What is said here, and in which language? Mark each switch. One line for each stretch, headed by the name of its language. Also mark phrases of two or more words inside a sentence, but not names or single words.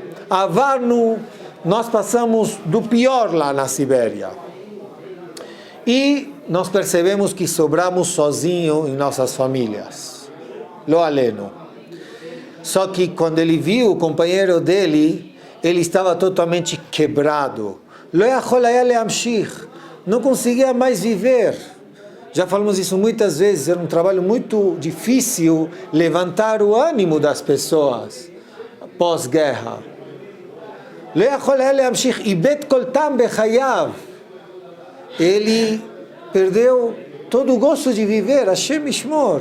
Portuguese: Avarnu, nós passamos do pior lá na Sibéria. E nós percebemos que sobramos sozinhos em nossas famílias.
Hebrew: לא עלינו.
Portuguese: Só que quando ele viu o companheiro dele, ele estava totalmente quebrado.
Hebrew: לא יכול היה להמשיך.
Portuguese: Não conseguia mais viver. Já falamos isso muitas vezes, era um trabalho muito difícil levantar o ânimo das pessoas pós-guerra. Ele perdeu todo o gosto de viver,
Hebrew: השם ישמור.